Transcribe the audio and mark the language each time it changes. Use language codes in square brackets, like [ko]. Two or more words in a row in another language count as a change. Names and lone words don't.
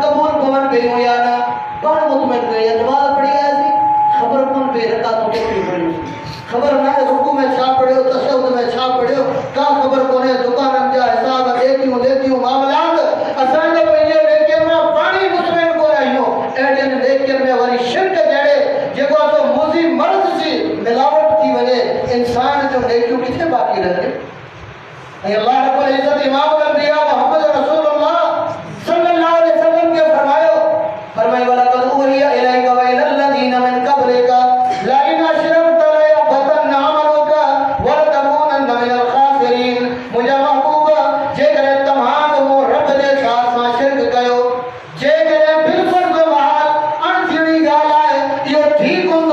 [sd] क़बूल पवनि पियूं या न पाण मुतमइन कयूं नमाज़ पढ़ी आयासीं ख़बर कोन पई रकातूं केतिरियूं पढ़ियूं ख़बर न आहे रुकू में छा पढ़ियो तशहुद में छा पढ़ियो का ख़बर कोन्हे दुकाननि जा हिसाब ॾेतियूं मामलात असांखे पंहिंजे नेकियुनि में पाण ई मुतमइन कोन आहियूं अहिड़ियुनि नेकियुनि में वरी शिरक जहिड़े जेको आहे मूज़ी मर्द जी मिलावट थी वञे इंसान जो नेकियूं किथे बाक़ी रहे ऐं अल्लाह [ar] رب العزة إمام الأنبياء محمد رسول الله صلى الله عليه وسلم [sd] के फरमायो [ar] ولقد أوحي إليك وإلى الذين من قبلك لئن أشركت ليحبطن عملك ولتكونن من الخاسرين [sd] मुंहिंजा महबूबा जेकर तव्हां मूं रब जे साथ सां शिरक कयो जेकर बिल्कुलु बि हाल अणथी ॻाल्हि आहे इहो ठीक